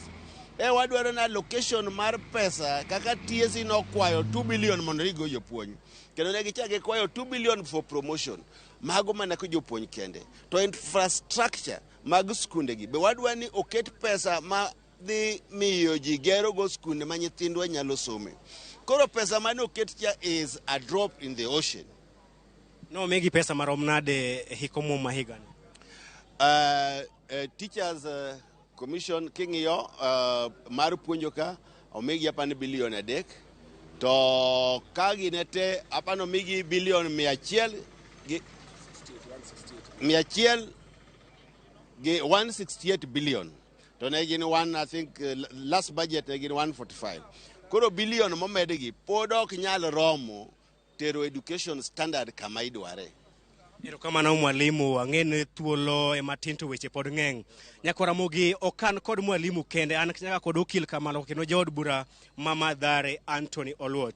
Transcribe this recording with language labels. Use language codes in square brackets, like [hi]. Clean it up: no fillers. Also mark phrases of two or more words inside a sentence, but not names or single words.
[luo] Wadwaro na allocation mar pesa kaka TSC nokwayo 2 billion mondo gigo jopuonj. Kendo ne gichake kwayo 2 billion [en] for promotion. [luo] Mago mana ko jopuonj kende. To infrastructure mag skunde gi be wadwa ni oket pesa ma dhi miyo ji gero go skunde ma nyithindwa nyalo some. Koro pesa mane oket cha [en] is a drop in the ocean. [luo] No megi pesa marom nade hikomo mahigani? [en] Teachers commission [luo] king'iyo mar puonjo ka omigi apani bilion 3. To kagi nete apano migi bilion 100 gi 168 billion. To ne gin [en] I think last budget [luo] ne gin 145. Koro bilion momedgi pod ok nyal romo tero [en] education standard [luo] kama idware. Erokamano mwalimu, ang'ene thuolo e matin to weche pod ng'eny. Nyako Ramogi okan kod mwalimu kende, an nyaka kod okil kamano kendo jaod bura Mama Dhare Anthony Oluoch.